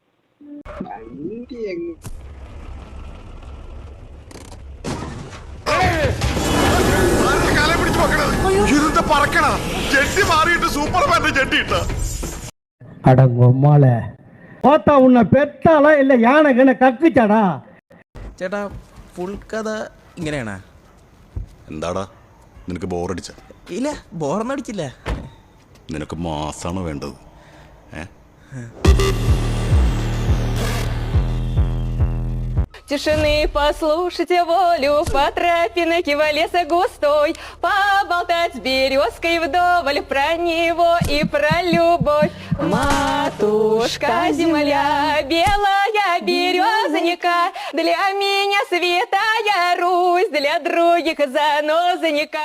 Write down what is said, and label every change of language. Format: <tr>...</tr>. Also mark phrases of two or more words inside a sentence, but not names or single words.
<ta>அடங்கொம்மால பார்த்தா உன்னை பெத்தாளா இல்ல யானை கண்ண கக்குச்சாடா?</ta> <ml>ചേട്ടാ ഫുൾ കഥ ഇങ്ങനെയാണ്. എന്താടാ നിനക്ക് ബോറടിച്ച? ഇല്ല, ബോറൊന്നും അടിച്ചില്ല. നിനക്ക് മാസാണ് വേണ്ടത്.</ml> <ru>Тишины послушайте волю, по тропинке в леса густой, поболтать с березкой вдоволь про него и про любовь. Матушка земля, белая березонька, для меня святая Русь, для других занозонька.</ru>